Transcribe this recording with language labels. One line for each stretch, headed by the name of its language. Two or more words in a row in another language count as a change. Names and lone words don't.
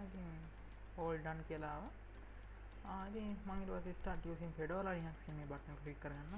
Sinhala: ඉතින්
English: all done
Sinhala: කියලා ආවා. ඉතින් මම ඊට පස්සේ
English: start using fedora linux
Sinhala: කියන මේ බටන් එක ක්ලික් කරගන්නවා.